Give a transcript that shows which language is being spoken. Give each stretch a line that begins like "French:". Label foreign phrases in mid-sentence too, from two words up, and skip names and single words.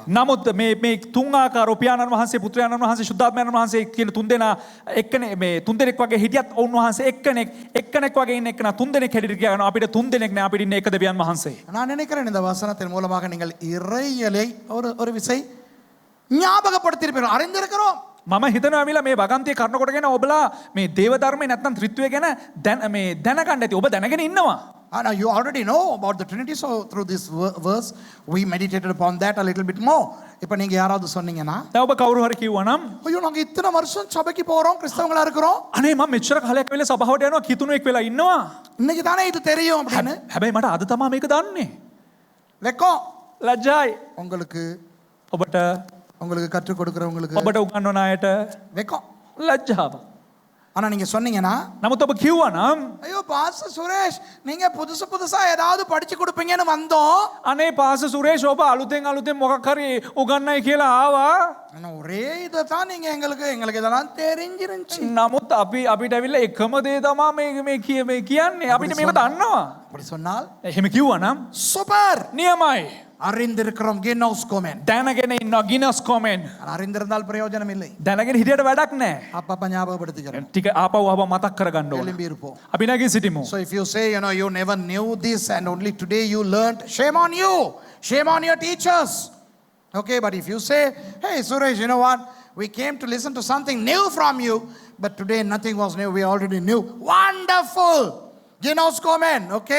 Sinhala: නමුත් මේ තුන් ආකාරෝ පියාණන් වහන්සේ පුත්‍රයාණන් වහන්සේ ශුද්ධාත්මයාණන් වහන්සේ කියන තුන් දෙනා එක්කනේ මේ තුන් දෙනෙක් වගේ හිටියත් ඔවුන් වහන්සේ එක්කෙනෙක් වගේ ඉන්න එක්කන තුන් දෙනෙක් හැටියට කියනවා. අපිට තුන් දෙනෙක් නෑ අපිට ඉන්නේ එක දෙවියන් වහන්සේ.
Tamil: நான் நினைக்கிறேன் இந்த வசனத்தின் மூலமாக நீங்கள் இறையலை ஒரு விசை ஞாபகப்படுத்தியிருப்பீர்கள். அறிந்திருக்கிறோம்.
Sinhala: මම හිතනවා මිලා මේ වගන්තිය කරන කොටගෙන ඔබලා මේ දේව ධර්මයේ නැත්නම් ත්‍රිත්වය ගැන මේ දැනගන්න ඇති. ඔබ දැනගෙන ඉන්නවා.
English: Now you already know about the Trinity, so through this verse we meditated upon that a little bit more.
Tamil: இப்போ நீங்க யாராவது சொன்னீங்கன்னா
Sinhala: දැන් ඔබ කවුරු හරි කිව්වනම්
Tamil: ஐயோ நாங்க இத்தனை வருஷம் சபைக்கு போறோம் கிறிஸ்தவங்களா இருக்கிறோம்
Sinhala: අනේ මම මෙච්චර කාලයක් වෙලා සභාවට යනවා කිතුණෙක් වෙලා ඉන්නවා.
Tamil: இன்னைக்கு தானே இது தெரியும் அப்படின்னு
Sinhala: හැබැයි මට අද තමයි මේක දන්නේ.
Tamil: வெக்கம்
Sinhala: ලැජ්ජායි.
Tamil: உங்களுக்கு
Sinhala: ඔබට
Tamil: கற்றுக் கொடுக்கிறவங்களுக்கு
Sinhala: ඔබට උගන්වන අයට
Tamil: வெக்கம்.
Sinhala: ලැජ්ජාව.
Tamil: ஆனா நீங்க சொன்னீங்கன்னா
Sinhala: නමුත් ඔබ කිව්වනම්
Tamil: ஐயோ பாஸ்டர் சுரேஷ் நீங்க புதுசா ஏதாவது படிச்சு கொடுப்பீங்கன்னு வந்தோம்.
Sinhala: අනේ පාස සුරේෂ් ඔබ අලුතෙන් මොකක් හරි උගන්නයි කියලා ආවා.
Tamil: ஆனா ஒரே இதை தான் நீங்க எங்களுக்கு இதெல்லாம் தெரிஞ்சிருந்துச்சு.
Sinhala: නමුත් අපිට ඇවිල්ලා එකම දේ තමයි මේ කියන්නේ. අපිට මේක දන්නවා.
Tamil: அப்படி சொன்னால்
Sinhala: එහෙම කිව්වනම්
Tamil: சூப்பர்
Sinhala: නියමයි.
Tamil: அறிந்திருக்கிறோம்
Greek: γινώσκομεν.
Sinhala: දැනගෙන ඉන්නවා
Greek: γινώσκομεν.
Tamil: அறிந்திருந்தால் பிரயோஜனம் இல்லை.
Sinhala: දැනගෙන හිටියට වැඩක් නැහැ.
Tamil: அப்பப்ப ஞாபகப்படுத்திக்கிறேன்.
Sinhala: ටික ආපහු මතක් කරගන්න ඕන.
Tamil: எழும்பி இருப்போம்.
Sinhala: අපි නැගී සිටිමු.
English: So if you say, you never knew this and only today you learned, shame on you. Shame on your teachers. Okay, but if you say, hey Suresh, you know what? We came to listen to something new from you, but today nothing was new. We already knew. Wonderful.
Greek: γινώσκομεν.
English: Okay?